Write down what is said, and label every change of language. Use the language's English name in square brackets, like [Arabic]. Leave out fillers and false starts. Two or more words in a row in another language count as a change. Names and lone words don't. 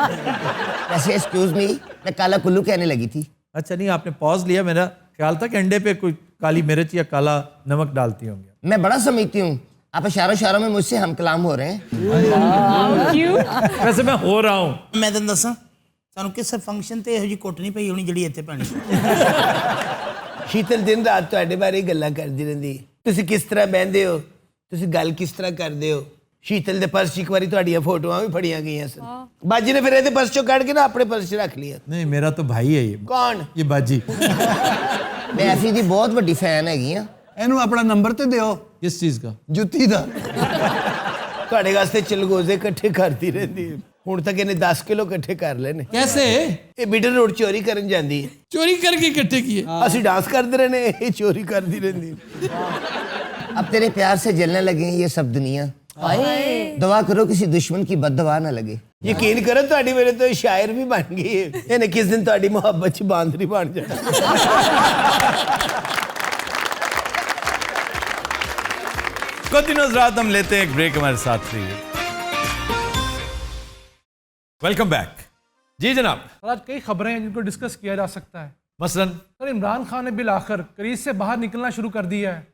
[Urdu] ویسے [English] excuse me, [Urdu] میں کالا کلو کہنے لگی تھی. اچھا نہیں, آپ نے پاز لیا. میرا خیال تھا کہ انڈے پہ کوئی کالی مرچ یا کالا نمک ڈالتی ہوں گے. میں بڑا سمجھتی ہوں آپ اشاروں میں مجھ سے ہم کلام ہو رہے ہیں. ویسے میں ہو رہا ہوں. [Punjabi] میں تمہیں دساں سانوں کس فنکشن تے ਇਹੋ ਜੀ ਕੋਟ ਨਹੀਂ ਪਈ ਹੋਣੀ ਜਿਹੜੀ ਇੱਥੇ ਪੈਣੀ. ਸ਼ੀਤਲ ਦਿਨ ਰਾਤ ਤੁਹਾਡੇ ਬਾਰੇ ਗੱਲਾਂ ਕਰਦੀ ਰਹਿੰਦੀ. ਤੁਸੀਂ ਕਿਸ ਤਰ੍ਹਾਂ ਬਹਿੰਦੇ ਹੋ, ਤੁਸੀਂ ਗੱਲ ਕਿਸ ਤਰ੍ਹਾਂ ਕਰਦੇ ਹੋ. ਸ਼ੀਤਲ ਦੇ ਪਰਸ 'ਚ ਇੱਕ ਵਾਰੀ ਤੁਹਾਡੀਆਂ ਫੋਟੋਆਂ ਵੀ ਫੜੀਆਂ ਗਈਆਂ ਸਨ. ਬਾਜੀ ਨੇ ਫਿਰ ਇਹਦੇ ਪਰਸ 'ਚੋਂ ਕੱਢ ਕੇ ਨਾ ਆਪਣੇ ਪਰਸ 'ਚ ਰੱਖ ਲਿਆ. ਨਹੀਂ ਮੇਰਾ ਤਾਂ ਭਾਈ ਹੈ. ਕੌਣ? ਇਹ ਬਾਜੀ. ਮੈਂ ਐਫੀ ਦੀ ਬਹੁਤ ਵੱਡੀ ਫੈਨ ਹੈਗੀ ਆ. ਇਹਨੂੰ ਆਪਣਾ ਨੰਬਰ ਤੇ ਦਿਓ. ਕਿਸ ਚੀਜ਼ ਦਾ? ਜੁੱਤੀ ਦਾ. ਤੁਹਾਡੇ ਵਾਸਤੇ ਚਲਗੋਜ਼ੇ ਇਕੱਠੇ ਕਰਦੀ ਰਹਿੰਦੀ. ਹੁਣ ਤੱਕ ਇਹਨੇ 10 ਕਿਲੋ ਇਕੱਠੇ ਕਰ ਲਏ ਨੇ. ਕੈਸੇ? ਇਹ ਮਿਡਲ ਰੋਡ ਚੋਰੀ ਕਰਨ ਜਾਂਦੀ ਹੈ. ਚੋਰੀ ਕਰਕੇ ਇਕੱਠੇ ਕੀਏ? ਅਸੀਂ ਡਾਂਸ ਕਰਦੇ ਰਹੇ ਨੇ, ਇਹ ਚੋਰੀ ਕਰਦੀ ਰਹਿੰਦੀ. [Urdu] اب تیرے پیار سے جلنے لگے یہ سب دنیا, دعا کرو کسی دشمن کی بد دعا نہ لگے. [Punjabi] یقین کرو تہاڈی میرے تو شاعر بھی بن گئی ہے. ਇਹਨੇ ਕਿਸ ਦਿਨ ਤੁਹਾਡੀ ਮੁਹੱਬਤ 'ਚ ਬਾਂਦਰੀ ਬਣ ਜਾਣਾ. [Urdu] کنٹینیوس رات ہم لیتے ہیں ایک بریک, ہمارے ساتھ رہیے. [English] welcome back. [Urdu] جی جناب. آج کئی خبریں ہیں جن کو ڈسکس کیا جا سکتا ہے. مثلاً سر عمران خان نے بالآخر کریز سے باہر نکلنا شروع کر دیا ہے.